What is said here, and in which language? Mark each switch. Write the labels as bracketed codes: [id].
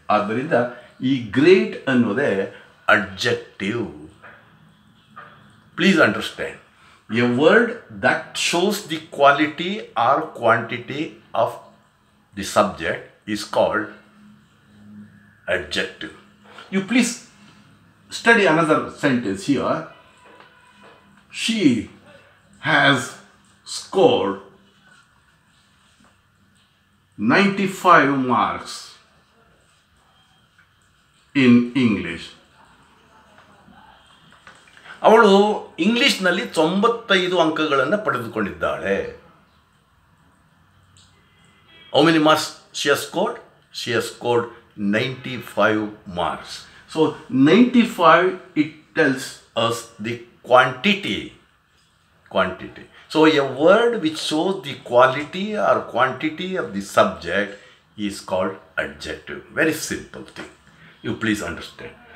[kn] ಆದ್ದರಿಂದ ಈ ಗ್ರೇಟ್ ಅನ್ನೋದೇ adjective. [en] Please understand, a word that shows the quality or quantity of the subject is called adjective. You please study another sentence here. She has scored 95 marks in English. [kn] ಅವಳು ಇಂಗ್ಲಿಷ್ನಲ್ಲಿ 95 ಅಂಕಗಳನ್ನು ಪಡೆದುಕೊಂಡಿದ್ದಾಳೆ. [en] How many marks she has scored? She has scored 95 marks. So 95, it tells us the quantity. So a word which shows the quality or quantity of the subject is called adjective. Very simple thing. You please understand.